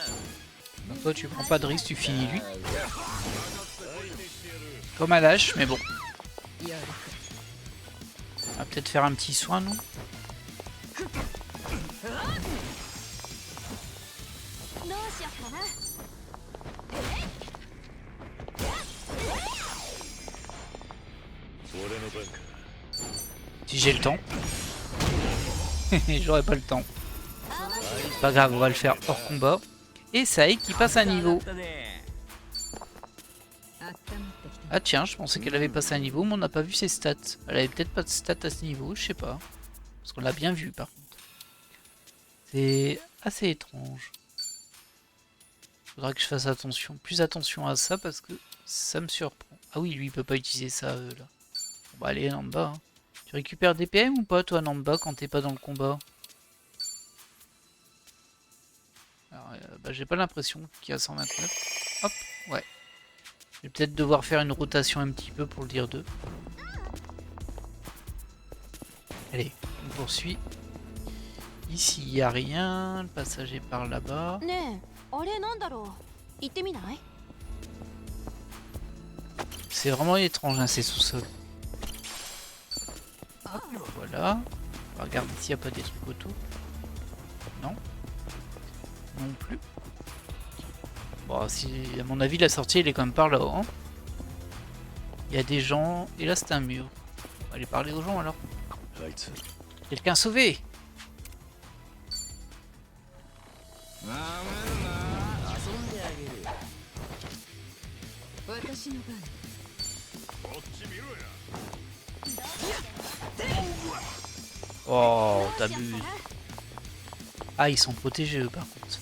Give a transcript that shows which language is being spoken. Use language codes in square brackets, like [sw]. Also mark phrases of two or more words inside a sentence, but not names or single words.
[fr] Donc toi, tu prends pas de risque, tu finis lui. Comme à l'âge, mais bon. [ja] やるか。 [fr] On va peut-être faire un petit soin, non? [ja] どうしよっかな。俺の番か。 [fr] Si j'ai le temps. J'aurais pas le temps. Pas grave, on va le faire hors combat. Et ça y est, qui passe un niveau. [ja] だね。温まってきた。 [fr] Ah tiens, je pensais qu'elle avait passé un niveau, mais on n'a pas vu ses stats. Elle avait peut-être pas de stats à ce niveau, je sais pas. Parce qu'on l'a bien vu par contre. C'est assez étrange. Faudra que je fasse attention, plus attention à ça parce que ça me surprend. Ah oui, lui il peut pas utiliser ça là. Bon, bah allez, Namba. Hein. Tu récupères des PM ou pas toi Namba quand t'es pas dans le combat? Alors, bah, j'ai pas l'impression qu'il y a 129. Hop, ouais. Je vais peut-être devoir faire une rotation un petit peu pour le dire 2. Allez, on poursuit. Ici, il n'y a rien. Le passage est par là-bas. [ja] ねえ、あれなんだろう。行ってみない？ [fr] C'est vraiment étrange, hein, ces sous-sols. Voilà. On va regarder s'il n'y a pas des trucs autour. Non. Non plus. Bon, si, à mon avis, la sortie, elle est quand même par là-haut. Hein. Il y a des gens. Et là, c'est un mur. On va aller parler aux gens alors. [ja] あいつ [fr] Quelqu'un sauvé! [ja] 遊んであげる。私の番。 [fr] Oh, t'abuses. Ah, ils sont protégés eux par contre.